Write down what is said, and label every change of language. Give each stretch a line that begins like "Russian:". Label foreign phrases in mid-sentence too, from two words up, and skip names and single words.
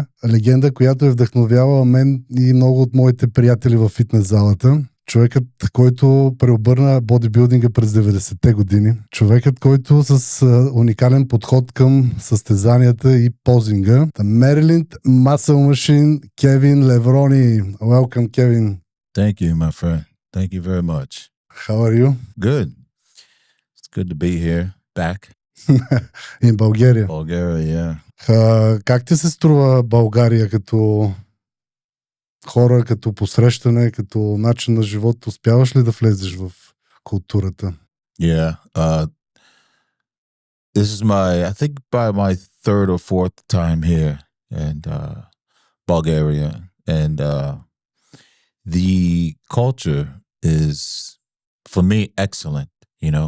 Bulgarian: Легенда, която е вдъхновявала мен и много от моите приятели в фитнес залата. Човекът, който преобърна бодибилдинга през 90-те години. Човекът, който с уникален подход към състезанията и позинга.
English: The Maryland Muscle Machine,
Bulgarian: Кевин Леврони.
English: Welcome, Kevin. Thank you, my friend. Thank you very much. How are you? Good. It's good to be here. Back. In Bulgaria. Bulgaria, yeah.
Bulgarian: Как ти се струва България като хора, като посрещане, като начин на живот? Успяваш ли да влезеш в културата?
English: Yeah. This is I think by my third or fourth time here in Bulgaria. And the culture is, for me, excellent, you know.